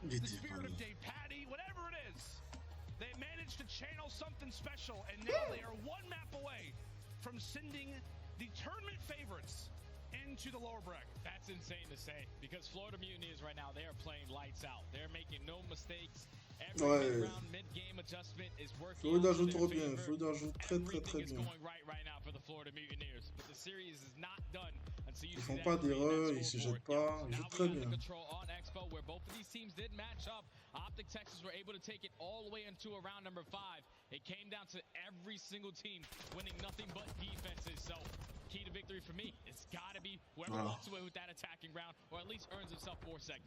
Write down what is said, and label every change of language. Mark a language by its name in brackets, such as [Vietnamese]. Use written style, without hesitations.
[English] The spirit of Dave Patty, whatever it is. They managed to channel something special, and now they are one map away from sending the tournament favorites into the lower bracket. That's insane to say, because Florida Mutineers right now, they are playing lights out. They're making no mistakes. Every mid-round, mid-game adjustment is working. [French] Florida joue trop bien. Florida joue très bien. [English] Going right now for the Florida Mutineers, but the series is not done until you [French] Ils font pas d'erreur, ils se jettent pas, ils jouent très bien. [English] On Expo, where both of these teams did match up. Optic Texas were able to take it all the way into a round number 5. It came down to every single team winning nothing but defenses. So key to victory for me, it's got to be whoever walks away with that attacking round, or at least earns himself 4 seconds.